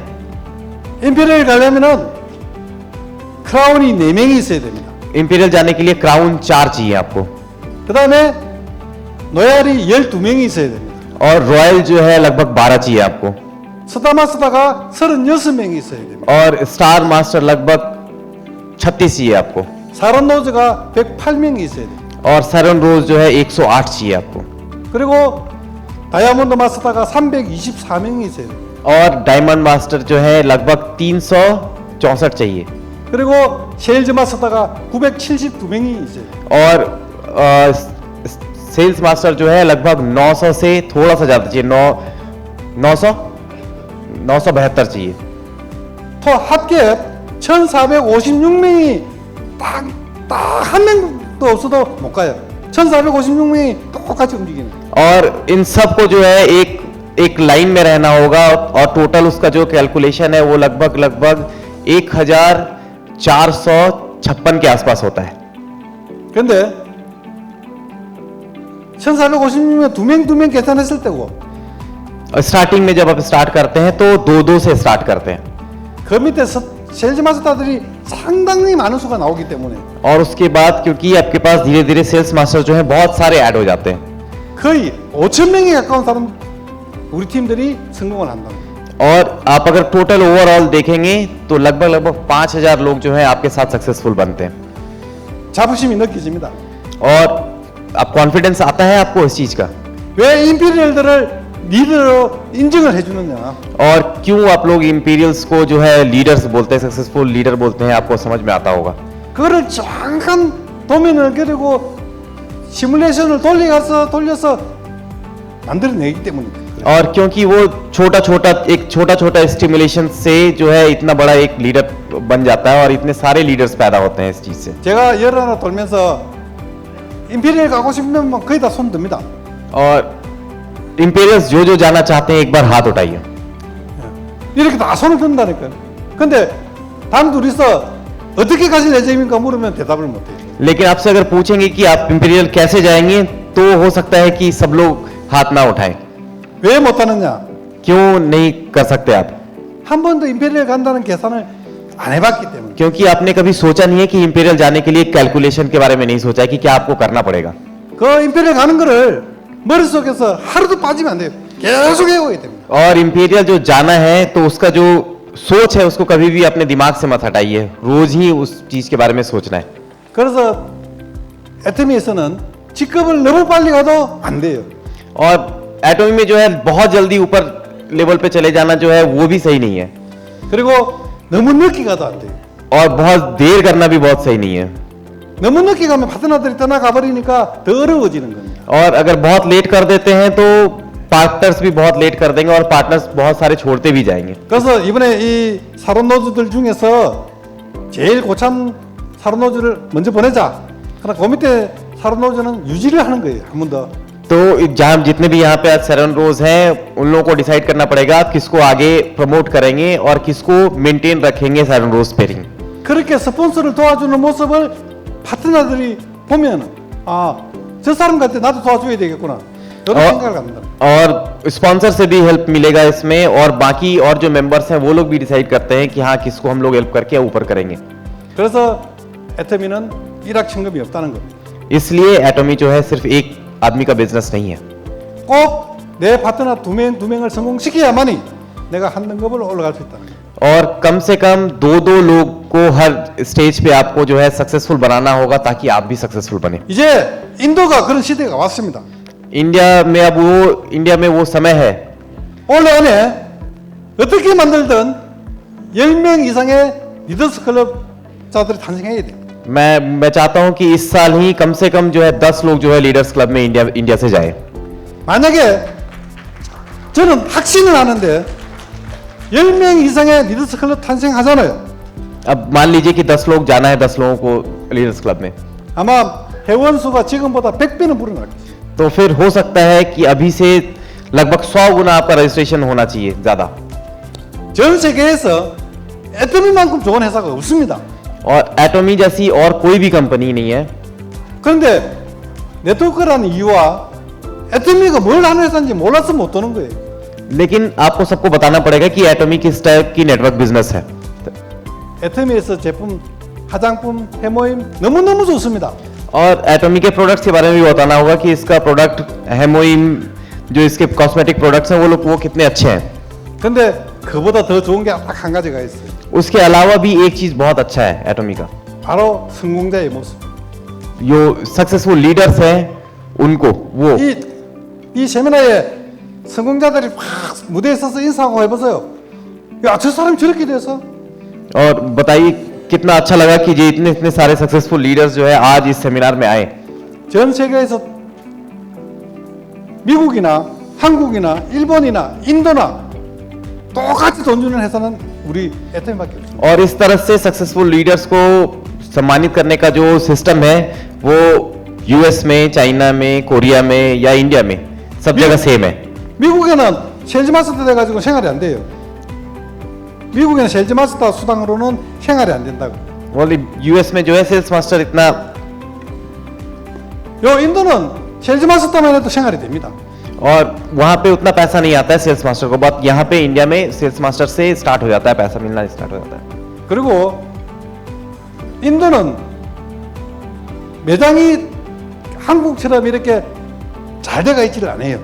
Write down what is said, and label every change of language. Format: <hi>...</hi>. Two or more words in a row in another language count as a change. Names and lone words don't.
<ko>임페리얼 가려면은 크라운이 4명이 있어야 됩니다.</ko> <hi>इंपीरियल जाने के लिए क्राउन 4 चाहिए आपको,</hi> <ko>그 다음에 노엘이 12명이 있어야 됩니다.</ko> <hi>और रॉयल जो है लगभग 12 चाहिए आपको,</hi> <ko>스타마스터가 36명이 있어야 됩니다.</ko> <hi>और स्टार मास्टर लगभग 36 चाहिए आपको,</hi> <ko>사론 노즈가 108명이 있어야 됩니다.</ko> <hi>और सैरन रोज जो है 108 चाहिए आपको,</hi> <ko>그리고 다이아몬드 마스터가 324명이 있어야 됩니다.</ko> <hi>और डायमंड मास्टर जो है लगभग 364 चाहिए,</hi> <ko>그리고 셰일즈 마스터가 972명이 있어요.</ko> <hi>और सेल्स मास्टर जो है लगभग 900 से थोड़ा सा ज्यादा चाहिए, 972 चाहिए।</hi> <ko>또 합계 1456명이 딱 한 명도 없어도 못 가요. 1456명이 똑같이 움직이는 거예요.</ko> <hi>और इन सब को जो है एक लाइन में रहना होगा, और टोटल उसका जो कैलकुलेशन है वो लगभग 1456 के आसपास होता है।</hi> <ko>근데 1456명 두 명 계산했을 때고,</ko> <hi>और स्टार्टिंग में जब आप स्टार्ट करते हैं तो 2-2 से स्टार्ट करते हैं,</hi> <ko>그 밑에 셀즈 마스터들이 상당히 많은 수가 나오기 때문에</ko> <hi>और उसके बाद क्योंकि आपके पास धीरे धीरे सेल्स मास्टर जो है बहुत सारे ऐड हो जाते हैं,</hi> <ko>거의 5,000명에 가까운 사람 우리 팀들이 성공을 한다.</ko> <hi>और आप अगर</hi> <en>total overall</en> <hi>देखेंगे तो लगभग 5000 लोग जो है आपके साथ सक्सेसफुल बनते हैं,</hi> <ko>자부심이 느껴집니다.</ko> <hi>और आप कॉन्फिडेंस आता है आपको इस चीज का।</hi> <ko>왜 임페리얼들을 리더로 인정을 해주느냐?</ko> <hi>और क्यों आप लोग इंपीरियल्स को जो है लीडर्स बोलते हैं,</hi> <en>successful leader</en> <hi>बोलते हैं, आपको समझ में आता होगा।</hi> <ko>그거를 정확한 도면을 그리고 시뮬레이션을 돌려서 만들어내기 때문입니다.</ko> <hi>और क्योंकि वो छोटा छोटा स्टिमुलेशन से जो है इतना बड़ा एक लीडर बन जाता है, और इतने सारे लीडर्स पैदा होते हैं इस चीज से।</hi> <ko>제가 여러 나라 돌면서 임페리얼 가고 싶으면 거의 다 손 듭니다.</ko> <hi>और इंपीरियल्स जो जाना चाहते हैं एक बार हाथ उठाइए।</hi> <ko>이렇게 다 손을 든다니까요. 근데 단 둘이서 어떻게 가실 예정입니까? 물으면 대답을 못해요.</ko> <hi>लेकिन आपसे अगर पूछेंगे कि आप इंपीरियल कैसे जाएंगे तो हो सकता है कि सब लोग हाथ ना उठाएं।</hi> <ko>왜 못하느냐?</ko> <hi>क्यों नहीं कर सकते आप?</hi> <ko>한 번도 임페리얼 간다는 계산을 안 해봤기 때문에.</ko> <hi>क्योंकि आपने कभी सोचा नहीं है कि इंपीरियल जाने के लिए कैलकुलेशन के बारे में नहीं सोचा है कि क्या आपको करना पड़ेगा।</hi> <ko>그 임페리얼 가는 거를 머릿속에서 하루도 빠지면 안 돼요. 계속 해오게 됩니다.</ko> <hi>और इंपीरियल जो जाना है तो उसका जो सोच है उसको कभी भी अपने दिमाग से मत हटाइए, रोज ही उस चीज के बारे में सोचना है।</hi> <ko>그래서 애터미에서는 직급을 너무 빨리 가도 안 돼요.</ko> <hi>और एटॉमी में जो है बहुत जल्दी ऊपर लेवल पे चले जाना जो है वो भी सही नहीं है,</hi> <ko>그리고 너무 늦게 가도 안 돼요.</ko> <hi>और बहुत देर करना भी बहुत सही नहीं है।</hi> <ko>너무 늦게 가면 파트너들이 떠나가 버리니까 더 어려워지는 겁니다.</ko> <hi>और अगर बहुत लेट कर देते हैं तो पार्टनर्स भी बहुत लेट कर देंगे, और पार्टनर्स बहुत सारे छोड़ते भी जाएंगे।</hi> <ko>그래서 이번에 이 사론 노즈들 중에서 제일 고참 사료노조를 먼저 보내자. 그러나 그 밑에 사료노조는 유지를 하는 거예요. 한 번 더.</ko> <hi>तो जहाँ जितने भी यहाँ पे आज सेरेन रोज हैं उन लोगों को डिसाइड करना पड़ेगा आप किसको आगे प्रमोट करेंगे और किसको मेंटेन रखेंगे सेरेन रोज पेयरिंग.</hi> <ko>그렇게 스폰서를 도와주는 모습을 파트너들이 보면 저 사람 같아 나도 도와줘야 되겠구나. 이런 생각을 갖는다.</ko> <hi>और स्पॉन्सर से भी हेल्प मिलेगा इसमें और बाकी और जो मेंबर्स हैं वो लोग भी डिसाइड करते हैं कि हाँ किसको हम लोग हेल्प करके ऊपर करेंगे.</hi> <ko>그래서 애터미는 일확천금이 없다는 거.</ko> <hi>इसलिए एटॉमी जो है सिर्फ एक आदमी का बिजनेस नहीं है.</hi> <ko>꼭 내 파트너 두 명을 성공시켜야만이 내가 한 등급을 올라갈 수 있다.</ko> <hi>और कम से कम दो लोग को हर स्टेज पे आपको जो है सक्सेसफुल बनाना होगा ताकि आप भी सक्सेसफुल बने.</hi> <ko>이제 인도가 그런 시대가 왔습니다.</ko> <hi>इंडिया में वो समय है.</hi> <ko>올 안에 어떻게 만들든 10명 이상의 리더스 클럽자들이 탄생해야 돼.</ko> <hi>मैं चाहता हूं कि इस साल ही कम से कम जो है 10 लोग जो है लीडर्स क्लब में इंडिया से जाए.</hi> <ko>만약에 저는 확신을 하는데 10명 이상의 리더스 클럽 탄생하잖아요.</ko> <hi>अब मान लीजिए कि 10 लोग जाना है 10 लोगों को लीडर्स क्लब में.</hi> <ko>아마 회원 수가 지금보다 100배는 불어날 거예요.</ko> <hi>तो फिर हो सकता है कि अभी से लगभग 100 गुना आपका रजिस्ट्रेशन होना चाहिए ज्यादा.</hi> <ko>전 세계에서 애터미만큼 좋은 회사가 없습니다.</ko> <hi>और एटॉमी जैसी और कोई भी कंपनी नहीं है.</hi> <ko>그런데 네트워크라는 이유와 애터미가 뭘 하는 회사인지 몰라서 못 도는 거예요.</ko> <hi>लेकिन आपको सबको बताना पड़ेगा कि एटॉमी किस टाइप की</hi> <en>network business</en> <hi>है.</hi> <ko>애터미에서 제품, 화장품, 해모임 너무너무 좋습니다.</ko> <hi>और एटॉमी के प्रोडक्ट्स के बारे में भी बताना होगा कि इसका प्रोडक्ट हेमोइम जो इसके</hi> <en>cosmetic products</en> <hi>हैं वो कितने अच्छे हैं.</hi> <ko>근데 그보다 더 좋은 게 딱 한 가지가 있어요.</ko> <hi>उसके अलावा भी एक चीज बहुत अच्छा है एटॉमी का.</hi> <ko>바로 성공자의 모습.</ko> <hi>जो</hi> <en>successful leaders</en> <hi>हैं उनको वो</hi> <ko>이 세미나에 성공자들이 확 무대에 서서 인사하고 해보세요. 야, 저 사람이 저렇게 돼서.</ko> <hi>और बताइए कितना अच्छा लगा कि ये इतने सारे</hi> <en>successful leaders</en> <hi>जो है आज इस सेमिनार में आए.</hi> <ko>전 세계에서 미국이나 한국이나 일본이나 인도나 똑같이 돈 주는 회사는 우리 애터미밖에 없어요.</ko> <hi>और इस तरह से</hi> <en>successful leaders</en> <hi>को सम्मानित करने का जो सिस्टम है वो यूएस में, चाइना में, कोरिया में या इंडिया में सब जगह सेम है.</hi> <ko>미국에는 셀즈 마스터 돼가지고 생활이 안 돼요. 미국에는 셀즈 마스터 수당으로는 생활이 안 된다고.</ko> <hi>और यूएस में जो है सेल्स मास्टर इतना</hi> <ko>요 인도는 셀즈 마스터만 해도 생활이 됩니다.</ko> <hi>और वहां पे उतना पैसा नहीं आता है सेल्स मास्टर को. बात यहाँ पे इंडिया में सेल्स मास्टर से स्टार्ट हो जाता है, पैसा मिलना स्टार्ट हो जाता है.</hi> <ko>그리고 인도는 매장이 한국처럼 이렇게 잘 돼가 있지를 않아요.</ko>